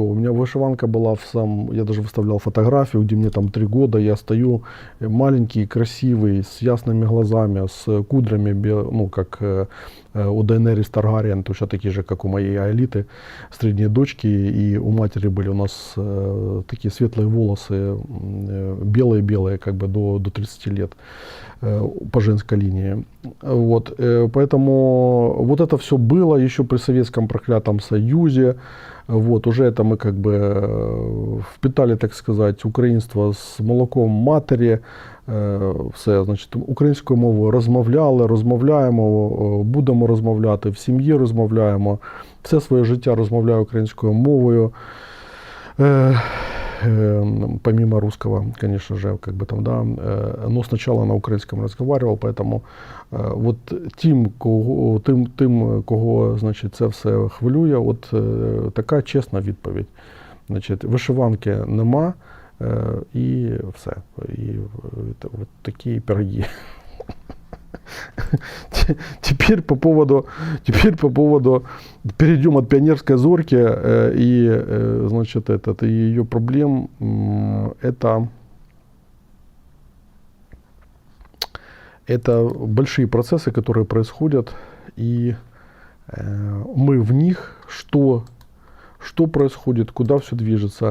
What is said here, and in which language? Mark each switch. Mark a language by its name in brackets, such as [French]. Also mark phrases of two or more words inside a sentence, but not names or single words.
[Russian] У меня вышиванка была я даже выставлял фотографию, где мне там 3 года, я стою маленький, красивый, с ясными глазами, с кудрями, как у Дейенерис Таргариен, точно такие же, как у моей Аэлиты, средние дочки, и у матери были у нас такие светлые волосы, белые-белые, как бы до 30 лет по женской линии. Вот, поэтому вот это все было еще при Советском проклятом Союзе. Вот, уже это мы как бы впитали, так сказать, [Ukrainian] українство з молоком матері. Все, значить, українською мовою розмовляємо, будемо розмовляти, в сім'ї розмовляємо. Все своє життя розмовляю українською мовою. [Russian] Помимо русского, конечно же, как бы там, да, но сначала на украинском разговаривал, поэтому вот [Ukrainian] тим, кого, значить, це все хвилює, от така чесна відповідь. Значить, вишиванки нема, і все. І от такі пироги. [Russian] Теперь по поводу, перейдем от пионерской зорьки и, значит, и ее проблем. Это большие процессы, которые происходят, и мы в них, что происходит, куда все движется.